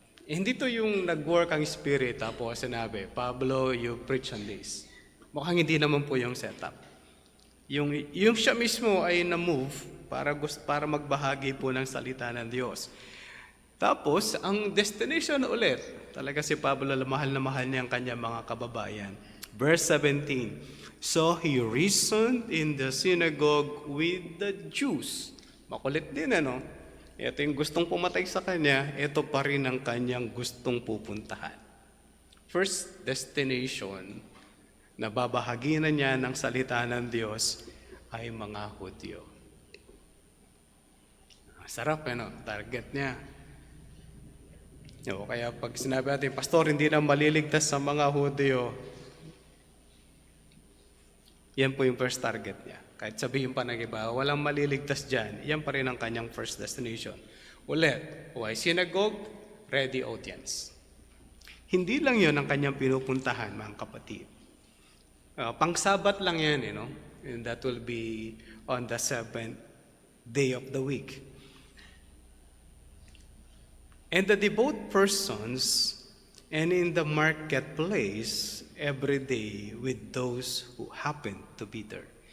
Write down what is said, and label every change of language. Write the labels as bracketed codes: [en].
[tl] Hindi to yung nag-work ang Spirit tapos sinabi, Pablo, [en] you preach on this. [tl] Mukhang hindi naman po yung setup. Yung siya mismo ay na-move para magbahagi po ng salita ng Diyos. Tapos, ang destination ulit, talaga si Pablo, mahal na mahal niya ang kanyang mga kababayan. [en] Verse 17, so he reasoned in the synagogue with the Jews. [tl] Makulit din, ano? Ito yung gustong pumatay sa kanya, ito pa rin ang kanyang gustong pupuntahan. First destination na babahaginan niya ng salita ng Diyos ay mga Hudyo. Sarap, ano? Target niya. Kaya pag sinabi natin, Pastor, hindi na maliligtas sa mga Hudyo, yan po yung first target niya. Kahit sabihin pa ng iba, walang maliligtas dyan, yan pa rin ang kanyang first destination. Ulit, [en] why synagogue? Ready audience. [tl] Hindi lang yon ang kanyang pinupuntahan, mga kapatid. Pang-Sabat lang yan, [en] and that will be on the 7th day of the week. And the devout persons, and in the marketplace, every day with those who happen to be there.